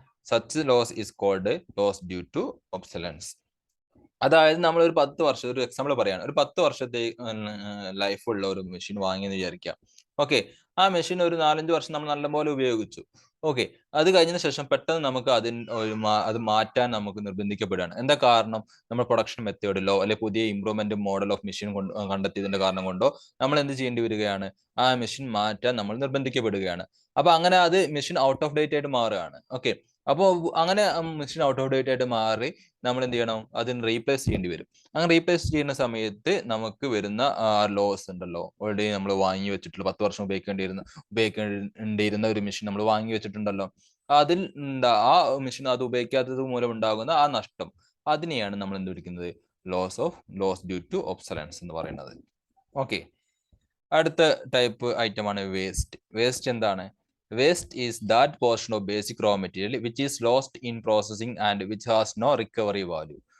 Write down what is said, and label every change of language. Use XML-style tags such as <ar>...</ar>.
<en>Such loss is called loss due to obsolescence.</en> <ml>അതായത് നമ്മൾ ഒരു 10 വർഷം, ഒരു എക്സാമ്പിൾ പറയാണ്, ഒരു 10 വർഷത്തെ ലൈഫ് ഉള്ള ഒരു മെഷീൻ വാങ്ങിയെന്ന് വിചാരിക്കാം. ഓക്കെ, ആ മെഷീൻ ഒരു 4-5 വർഷം നമ്മൾ നല്ലപോലെ ഉപയോഗിച്ചു. ഓക്കെ, അത് കഴിഞ്ഞതിന് ശേഷം പെട്ടെന്ന് നമുക്ക് അത് മാറ്റാൻ നമുക്ക് നിർബന്ധിക്കപ്പെടുകയാണ്. എന്താ കാരണം? നമ്മൾ പ്രൊഡക്ഷൻ മെത്തേഡിലോ അല്ലെ പുതിയ ഇംപ്രൂവ്മെന്റ് മോഡൽ ഓഫ് മെഷീൻ കണ്ടെത്തിയതിന്റെ കാരണം കൊണ്ടോ നമ്മൾ എന്ത് ചെയ്യേണ്ടി വരികയാണ്, ആ മെഷീൻ മാറ്റാൻ നമ്മൾ നിർബന്ധിക്കപ്പെടുകയാണ്. അപ്പൊ അങ്ങനെ അത് മെഷീൻ ഔട്ട് ഓഫ് ഡേറ്റ് ആയിട്ട് മാറുകയാണ്. ഓക്കെ, അപ്പോൾ അങ്ങനെ മെഷീൻ ഔട്ട് ഓഫ് ഡേറ്റ് ആയിട്ട് മാറി നമ്മൾ എന്ത് ചെയ്യണം, അതിന് റീപ്ലേസ് ചെയ്യേണ്ടി വരും. അങ്ങനെ റീപ്ലേസ് ചെയ്യുന്ന സമയത്ത് നമുക്ക് വരുന്ന ലോസ് ഉണ്ടല്ലോ, ഓൾറെഡി നമ്മൾ വാങ്ങി വെച്ചിട്ടുള്ള 10 വർഷം ഉപയോഗിക്കേണ്ടിയിരുന്ന ഒരു മെഷീൻ നമ്മൾ വാങ്ങി വെച്ചിട്ടുണ്ടല്ലോ, അതിൽ ആ മെഷീൻ അത് ഉപയോഗിക്കാത്തത് മൂലം ഉണ്ടാകുന്ന ആ നഷ്ടം, അതിനെയാണ് നമ്മൾ എന്ത് വിളിക്കുന്നത്, ലോസ് ഡ്യൂ ടു ഒബ്സലൻസ് എന്ന് പറയുന്നത്. ഓക്കെ, അടുത്ത ടൈപ്പ് ഐറ്റമാണ് വേസ്റ്റ്. വേസ്റ്റ് എന്താണ്?</ml> <en>Waste is that portion of basic raw material which is lost in processing and which has no recovery value.</en>